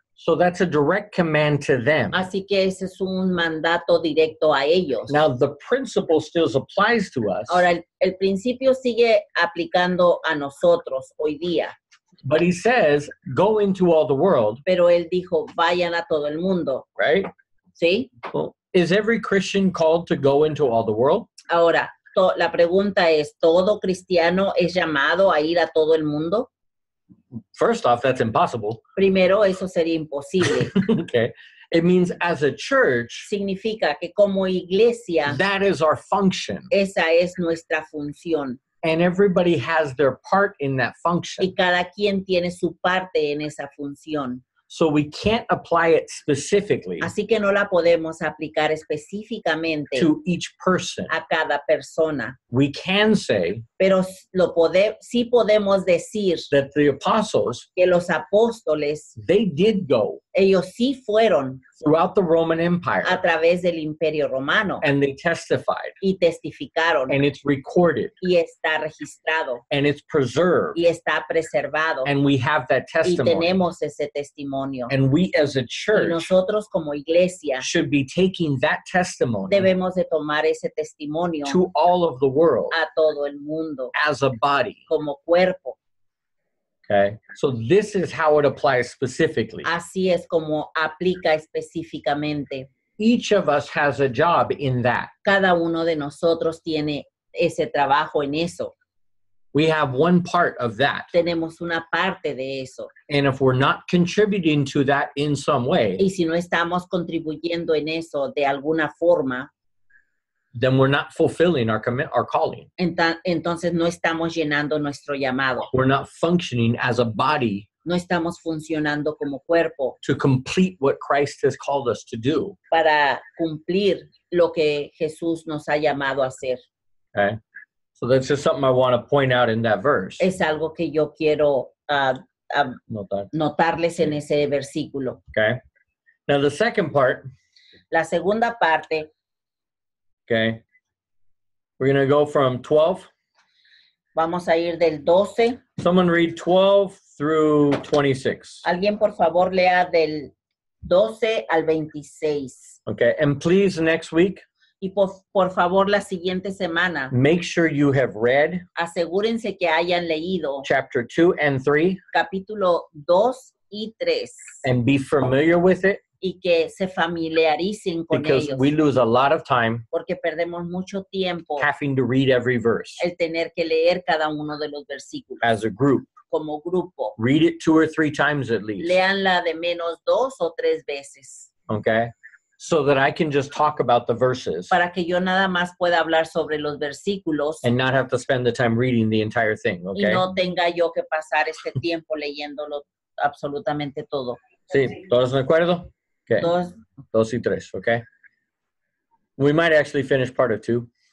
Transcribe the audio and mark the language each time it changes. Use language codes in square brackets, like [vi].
[en] So that's a direct command to them. [es] Así que ese es un mandato directo a ellos. [en] Now, the principle still applies to us, [es] Ahora, el principio sigue aplicando a nosotros hoy día, [en] but he says, go into all the world, [es] pero él dijo, vayan a todo el mundo, [en] right? [es] ¿sí? [en] Well, is every Christian called to go into all the world? [es] Ahora, la pregunta es, ¿todo cristiano es llamado a ir a todo el mundo? [en] First off, that's impossible. [es] Primero, eso sería imposible. [en] Okay. It means as a church, [es] Significa que como iglesia, [en] that is our function. [es] esa es nuestra función. [en] And everybody has their part in that function. [es] Y cada quien tiene su parte en esa función. [en] So we can't apply it specifically [es] Así que no la podemos aplicar específicamente [en] to each person. [es] a cada persona. [en] We can say [es] Pero sí podemos decir [en] that the apostles, [es] que los apóstoles, [en] they did go [es] ellos sí fueron [en] throughout the Roman Empire [es] a través del Imperio Romano [en] and they testified, [es] y testificaron [en] and it's recorded [es] y está registrado [en] and it's preserved, [es] y está preservado [en] and we have that [es] y [en] testimony. [es] tenemos ese testimonio. [en] And we as a [es] Y [en] church [es] nosotros como iglesia [en] should be taking that testimony [es] debemos de tomar ese testimonio [en] to all of the world [es] a todo el mundo [en] as a body. [es] como cuerpo. [en] Okay. So this is how it applies specifically. [es] Así es como aplica específicamente. [en] Each of us has a job in that. [es] Cada uno de nosotros tiene ese trabajo en eso. [en] We have one part of that. [es] Tenemos una parte de eso. [en] And if we're not contributing to that in some way, [es] Y si no estamos contribuyendo en eso de alguna forma, [en] then we're not fulfilling our calling. [es] entonces no estamos llenando nuestro llamado. [en] We're not functioning as a body [es] No estamos funcionando como cuerpo [en] to complete what Christ has called us to do. [es] para cumplir lo que Jesús nos ha llamado a hacer. [en] Okay? So that's just something I want to point out in that verse. [es] Es algo que yo quiero Notar. notarles en ese versículo. [en] Okay? Now the second part, [es] La segunda parte, [en] okay, we're going to go from 12. [es] vamos a ir del 12. [en] Someone read 12 through 26. [es] Alguien, por favor, lea del 12 al 26. [en] Okay, and please next week, [es] Y por favor, la siguiente semana, [en] make sure you have read [es] asegúrense que hayan leído [en] chapter 2 and 3 [es] capítulo 2 y 3 [en] and be familiar with it, [es] y que se familiaricen con [en] because [es] ellos, [en] we lose a lot of time [es] porque perdemos mucho tiempo [en] having to read every verse [es] el tener que leer cada uno de los versículos [en] as a group. [es] como grupo. [en] Read it 2 or 3 times at least, [es] Léanla de menos 2 o 3 veces [en] okay? So that I can just talk about the verses [es] para que yo nada más pueda hablar sobre los versículos [en] and not have to spend the time reading the entire thing, [es] y [en] okay? [es] no tenga yo que pasar este tiempo leyéndolo absolutamente todo. Sí, ¿todos de acuerdo? Okay, Entonces, 2 y 3, okay? [en] We might actually finish part of 2.